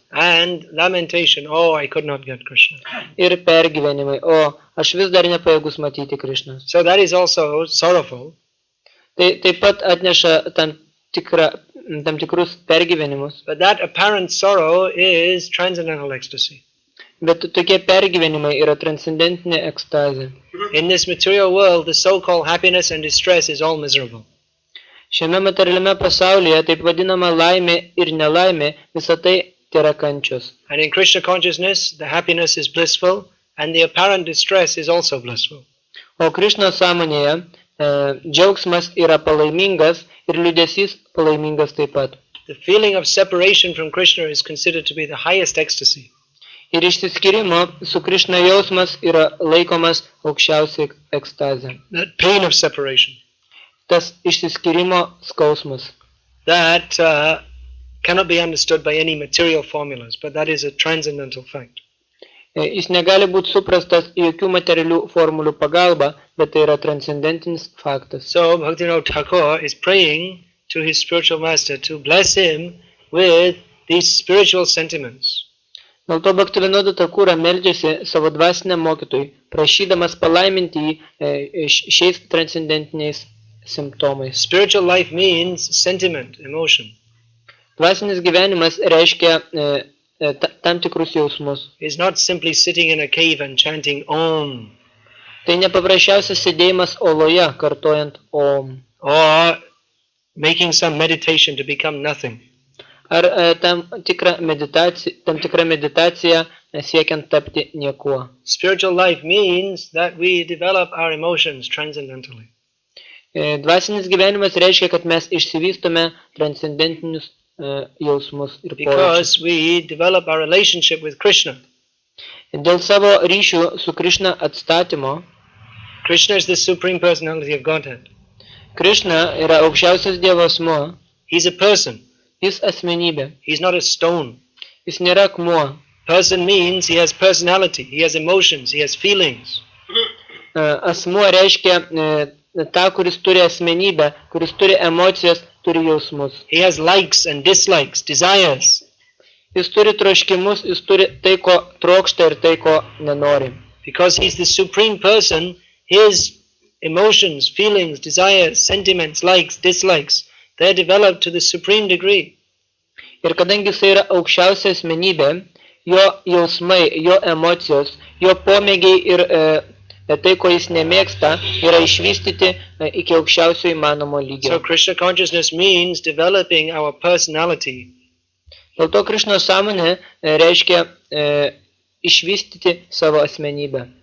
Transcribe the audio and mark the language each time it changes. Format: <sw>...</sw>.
<en>And lamentation, oh, I could not get Krishna.</en> <lt>Ir pergyvenimai, o aš vis dar nepajėgus matyti Krišnos.</lt> <en>So that is also sorrowful.</en> <lt>Tai taip pat atneša tam tikrus pergyvenimus.</lt> <en>But that apparent sorrow is transcendental ecstasy.</en> <lt>Bet tokie pergyvenimai yra transcendentinė ekstazė.</lt> <en>In this material world, the so-called happiness and distress is all miserable.</en> <lt>Šiame materialiame pasaulyje taip vadinama laimė ir nelaimė, visa tai tėra kančios.</lt> <en>And in Krishna consciousness, the happiness is blissful and the apparent distress is also blissful.</en> <lt>O Krišnos sąmonėje džiaugsmas yra palaimingas ir liūdesys palaimingas taip pat.</lt> <en>The feeling of separation from Krishna is considered to be the highest ecstasy.</en> <lt>Ir išsiskyrimo su Krišna jausmas yra laikomas aukščiausia ekstazė.</lt> <en>That pain of separation.</en> <lt>Tas išsiskyrimo skausmas.</lt> <en>That cannot be understood by any material formulas, but that is a transcendental fact.</en> <lt>Jis negali būti suprastas jokių materialių formulių pagalba, bet tai yra transcendentinis faktas.</lt> <en>So Bhaktivinoda Thakur is praying to his spiritual master to bless him with these spiritual sentiments.</en> <lt>Dėl to Bhaktivinoda Thakura meldžiasi savo dvasiniam mokytojui, prašydamas palaiminti jį šiais transcendentiniais simptomais.</lt> <en>Spiritual life means sentiment, emotion.</en> <lt>Dvasinis gyvenimas reiškia tam tikrus jausmus.</lt> <en>It's not simply sitting in a cave and chanting Om.</en> <lt>Tai nepaprasčiausias sėdėjimas oloje, kartojant Om.</lt> <en>Or making some meditation to become nothing.</en> <lt>Ar tam tikra meditacija siekiant tapti niekuo.</lt> <en>Spiritual life means that we develop our emotions transcendentally.</en> <lt>Dvasinis gyvenimas reiškia, kad mes išsivystome transcendentinius jausmus ir pojūčius.</lt> <en>Because we develop our relationship with Krishna.</en> <lt>Dėl savo ryšių su Krišna atstatymo,</lt> <en>Krishna is the supreme personality of Godhead.</en> <lt>Krišna yra aukščiausias Dievo asmuo.</lt> <en>He's a person.</en> <lt>Jis asmenybė.</lt> <en>He's not a stone.</en> <lt>Jis nėra akmuo.</lt> <en>Person means he has personality, he has emotions, he has feelings.</en> <lt>Asmuo reiškia tą, kuris turi asmenybę, kuris turi emocijas, turi jausmus.</lt> <en>He has likes and dislikes, desires.</en> <lt>Jis turi troškimus, jis turi tai, ko trokšta ir tai, ko nenori.</lt> <en>Because he's the supreme person, his emotions, feelings, desires, sentiments, likes, dislikes, they're developed to the supreme degree.</en> <lt>Ir kadangi jis yra aukščiausia asmenybė, jo jausmai, jo emocijos, jo pomėgiai ir tai, ko jis nemėgsta, yra išvystyti iki aukščiausio įmanomo lygio.</lt> <en>So Krishna consciousness means developing our personality.</en> <lt>Dėl to Krišnos sąmonė reiškia išvystyti savo asmenybę.</lt>